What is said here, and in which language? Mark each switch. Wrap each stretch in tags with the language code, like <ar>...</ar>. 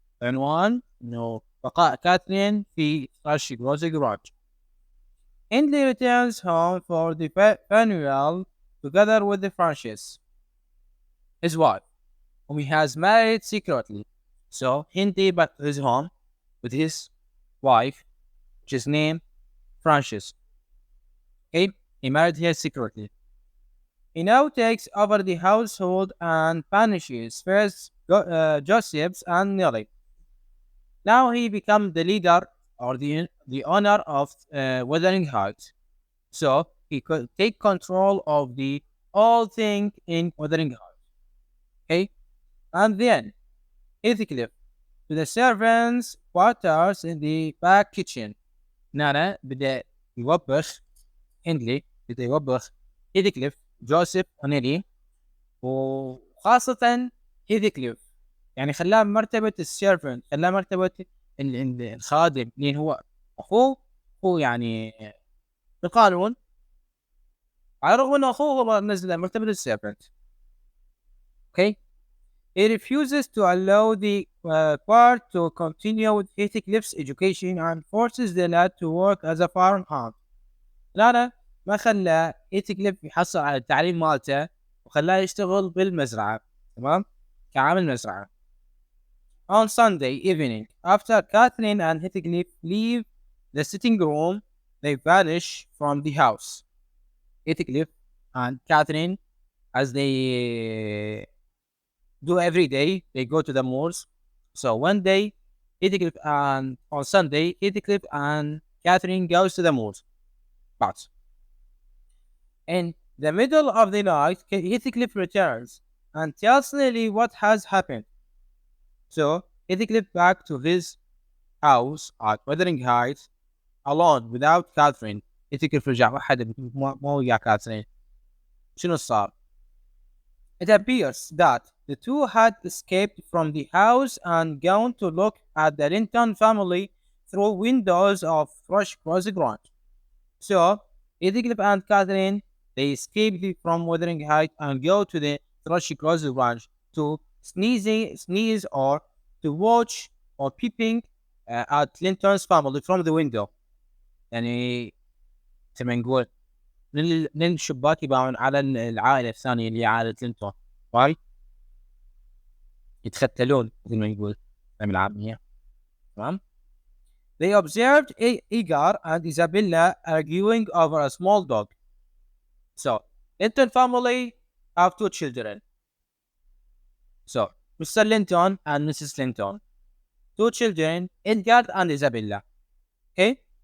<ar>عنوان إنه بقاء كاثرين في Fresh Grocery Garage.</ar> <en>Hindley returns home for the funeral together with the Francis, his wife, whom he has married secretly. So Hindi back to his home with his wife, which is named Frances. Okay, he married her secretly. He now takes over the household and punishes first Joseph's and Nelly. Now he becomes the leader or the owner of Wuthering Heights. So he could take control of the all thing in Wuthering Heights. Okay, and then Heathcliff to the servants' quarters in the back kitchen.</en> <ar>Nana بدأ يوبخ هندلي، بدأ يوبخ هيثكليف جوزيف ونيلي، وخاصة هيثكليف يعني خلاه مرتبة السيرفنت، خلاه مرتبة الخادم، لأن هو أخوه، هو يعني بالقانون على الرغم أنه أخوه هو نزل مرتبة السيرفنت.</ar> <en>Okay. He refuses to allow the part to continue with Heathcliff's education and forces the lad to work as a farmhand.</en> <ar>لا ما خلى هيثكليف يحصل على التعليم مالته وخلاه يشتغل بالمزرعة، تمام، كعامل مزرعة.</ar> <en>On Sunday evening, after Catherine and Heathcliff leave the sitting room, they vanish from the house. Heathcliff and Catherine, as they do every day, they go to the moors. So one day, Heathcliff and on Sunday, Heathcliff and Catherine goes to the moors. But in the middle of the night, Heathcliff returns and tells Lily what has happened. So Heathcliff back to his house at Wuthering Heights alone without Catherine.</en> <ar>Heathcliff رجع وحده مو ويا كاترين. شنو صار؟</ar> <en>It appears that the two had escaped from the house and gone to look at the Linton family through windows of Fresh Grocery Garage. So, Heathcliff and Catherine, they escape from Wuthering Heights and go to the Fresh Grocery Garage to sneeze or to watch or peeping at Linton's family from the window.</en> <ar>يعني زي ما نقول من الشباك يباعون على العائلة الثانية اللي هي عائلة لينتون. واي يتختلون مثل ما نقول بالعامية. تمام.</ar> <en>They observed Igar and Isabella arguing over a small dog. So Linton family have two children. So Mr. Linton and Mrs. Linton. Two children, Edgar and Isabella. Okay?</en>